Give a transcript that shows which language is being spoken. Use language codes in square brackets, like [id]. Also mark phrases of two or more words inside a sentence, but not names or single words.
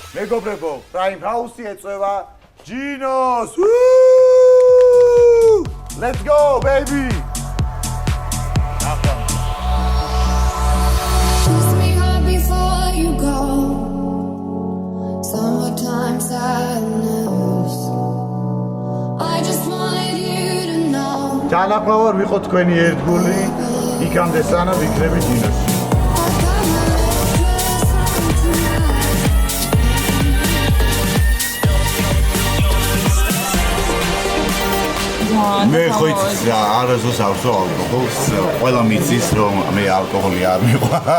[ka] მეგობრებო, Prime House-ი ეწევა ჯინოს. [en] Let's go, baby! Kiss me hard before you go. Summertime sadness. I just wanted you to know. [ka] Თანაყლავარ ვიყო თქვენი ერთგული, იქამდე სანამ ვიქნები ჯინოში. მე ხო იცი არასდროს არ ვსვამ ალკოჰოლს, ყველა მიცის რომ მე ალკოჰოლი არ მიყვარს.